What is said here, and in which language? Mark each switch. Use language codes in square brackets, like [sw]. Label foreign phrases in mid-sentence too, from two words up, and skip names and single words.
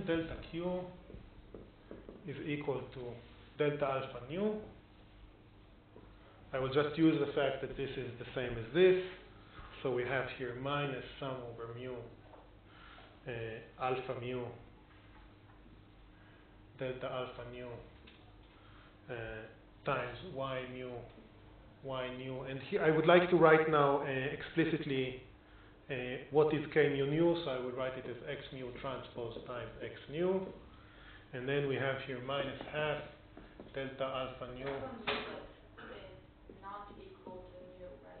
[en] Delta Q is equal to delta alpha nu. I will just use the fact that this is the same as this. So we have here minus sum over mu alpha mu delta alpha nu times y nu. And here I would like to write now explicitly what is k mu nu, so I would write it as x mu transpose times x nu. And then we have here minus half delta alpha nu. Is not equal to mu, right?